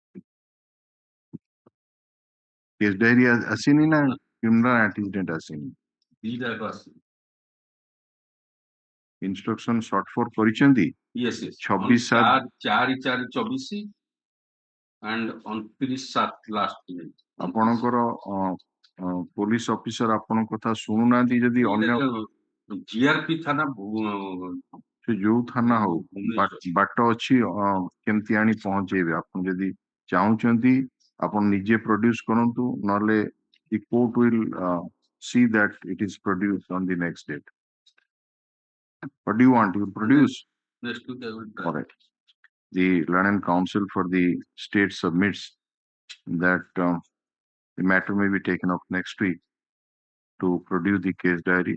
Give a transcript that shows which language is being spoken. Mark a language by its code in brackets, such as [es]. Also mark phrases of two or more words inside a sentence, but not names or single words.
[en] Case diary has seen in a criminal antecedent has seen. instruction short for କରିଛନ୍ତି Yes, yes. 26/7 4/4/24 and on 30/7 last minute. [or] ଆପଣଙ୍କର ପୋଲିସ ଅଫିସର ଆପଣଙ୍କ କଥା ଶୁଣୁନାହାନ୍ତି ଯଦି ଅନ୍ୟ GRP ଥାନା ସେ ଯୋଉ ଥାନା ହଉ ବାଟ ଅଛି କେମିତି ଆଣି ପହଞ୍ଚେଇବେ ଆପଣ ଯଦି ଚାହୁଁଛନ୍ତି ଆପଣ ନିଜେ ପ୍ରଡ୍ୟୁସ କରନ୍ତୁ ନହେଲେ [en] the court will see that it is produced on the next date. What do you want? You produce? next week I will try. All right. The Learned Council for the state submits that the matter may be taken up next week to produce the case diary.